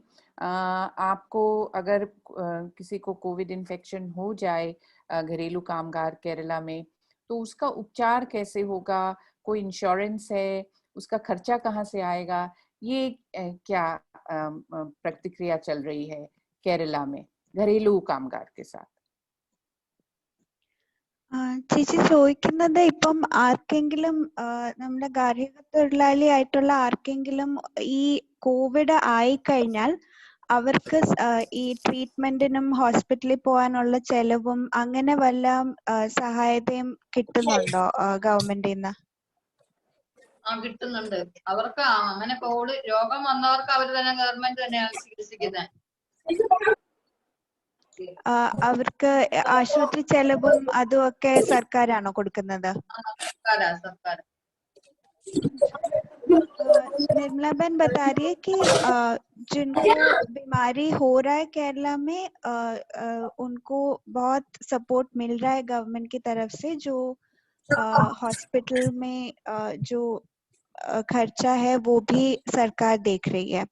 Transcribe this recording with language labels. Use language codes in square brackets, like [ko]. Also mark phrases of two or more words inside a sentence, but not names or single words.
[hi] आपको अगर किसी को [en] covid infection [hi] हो जाए घरेलू कामगार केरला में, तो उसका उपचार कैसे होगा? कोई इंश्योरेंस है? उसका खर्चा कहाँ से आएगा? ये क्या प्रतिक्रिया चल रही है केरला में घरेलू कामगार के साथ? [ml] ചേച്ചി ചോദിക്കുന്നത്, ഇപ്പം ആർക്കെങ്കിലും നമ്മുടെ ഗാർഹിക തൊഴിലാളി ആയിട്ടുള്ള ആർക്കെങ്കിലും ഈ കോവിഡ് ആയിക്കഴിഞ്ഞാൽ അവർക്ക് ഈ ട്രീറ്റ്മെന്റിനും ഹോസ്പിറ്റലിൽ പോകാനുള്ള ചെലവും അങ്ങനെ വല്ല സഹായതയും കിട്ടുന്നുണ്ടോ ഗവൺമെന്റിൽ നിന്ന്? കിട്ടുന്നുണ്ട്. അവർക്ക് അങ്ങനെ കോവിഡ് രോഗം വന്നവർക്ക് അവർ തന്നെ ഗവൺമെന്റ് തന്നെയാണ് ചികിത്സിക്കുന്നത്. അവർക്ക് ആശുപത്രി ചെലവും അതും ഒക്കെ സർക്കാരാണോ കൊടുക്കുന്നത്? സർക്കാർ. [hi] निर्मला बहन बता रही है कि जिनको बीमारी हो रहा है केरला में उनको बहुत सपोर्ट मिल रहा है गवर्नमेंट की तरफ से। जो हॉस्पिटल में जो खर्चा है वो भी सरकार देख रही है।